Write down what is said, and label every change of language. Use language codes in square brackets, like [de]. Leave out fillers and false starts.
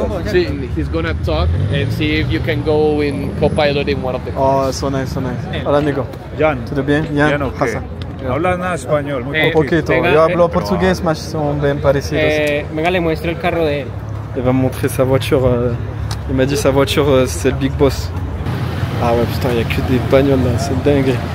[es] Sí, [en] he's gonna talk and see if you can go in co-pilot in one of the cars. Oh, so nice, so nice. [es] Hola amigo. Jan. [pt] Tudo bem? Jan, Jan, ok. Hassan. [es] No hablas nada español, muy Un poquito. Venga, Yo hablo portugués, mas son bien parecidos. Venga, le muestro el carro de él. [fr] Il va me montrer sa voiture. Il m'a dit sa voiture, c'est le big boss. Ah ouais, putain, il y a que des bagnoles là, c'est dingue.